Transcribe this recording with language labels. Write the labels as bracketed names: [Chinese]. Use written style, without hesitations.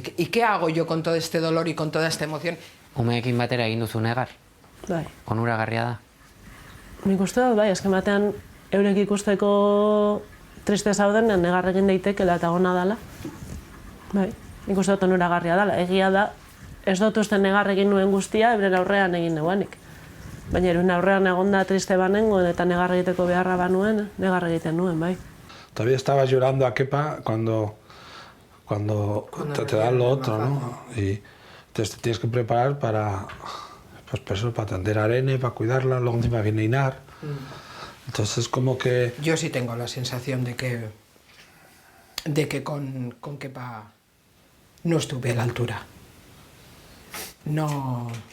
[Spanish] ¿Y qué hago yo con todo este dolor y con toda esta emoción? [Basque] Umeekin batera egin duzu negar? Bai. Onuragarria da? Nik uste dut, bai, azken batean eurek ikusteko triste zauden, negar egin daitekela eta gona dela. Bai, nik uste dut onuragarria dela. Egia da, ez dut uste negar egin nuen guztia, euren aurrean egin neuanik. Baina euren aurrean egonda triste banengo eta negar egiteko beharra banuen, negar egiten nuen, bai. [Spanish] Todavía estaba llorando a Kepa cuando te dan lo otro, ¿no? Y entonces te tienes que preparar para atender a Arene, para cuidarla, luego encima viene Inar. Entonces es como que... Yo sí tengo la sensación de que con Kepa no estuve a la altura. No...